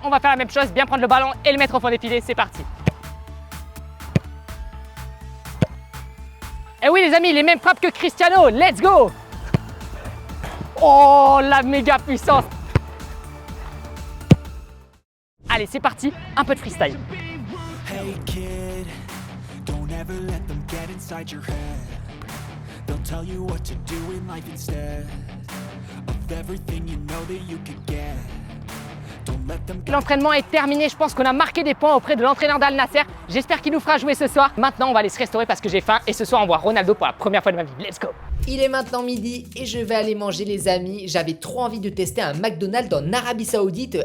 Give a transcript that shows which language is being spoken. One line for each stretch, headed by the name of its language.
French: On va faire la même chose, bien prendre le ballon et le mettre au fond des filets. C'est parti. Et oui les amis, les mêmes frappes que Cristiano,
English: let's go!
French: Oh, la méga puissance! Allez, c'est parti, un peu de freestyle.
English: Hey kid, don't ever let them get inside your head. They'll tell you what to do in life instead of everything you know that you could get.
French: L'entraînement est terminé, je pense qu'on a marqué des points auprès de l'entraîneur d'Al Nassr. J'espère qu'il nous fera jouer ce soir. Maintenant, on va aller se restaurer parce que j'ai faim et ce soir, on voit Ronaldo pour la première fois de ma vie.
English: Let's go!
French: Il est maintenant midi et je vais aller manger les amis. J'avais trop envie de tester un McDonald's en Arabie Saoudite.